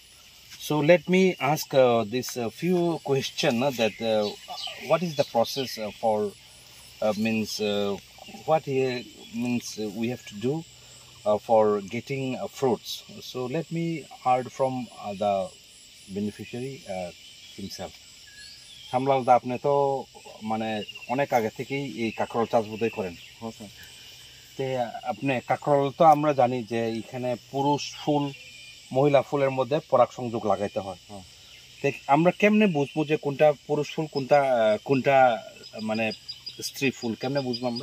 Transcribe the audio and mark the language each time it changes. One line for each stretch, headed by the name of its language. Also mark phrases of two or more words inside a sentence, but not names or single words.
English: So let me ask this few question that what is the process for means what here means we have to do for getting fruits. So let me heard from the beneficiary himself.
Bangla: Shamlal da আপনে তো মানে অনেক আগে থেকেই এই কাকরল চাষ বোধহয় করেন। হ্যাঁ স্যার। তে আপনি কাকরল তো আমরা জানি যে এখানে পুরুষ ফুল মহিলা ফুলের মধ্যে পরাগ সংযোগ লাগাইতে হয়। তে আমরা কেমনে বুঝবো যে কোনটা পুরুষ ফুল কোনটা মানে স্ত্রী ফুল কেমনে বুঝবো আমরা?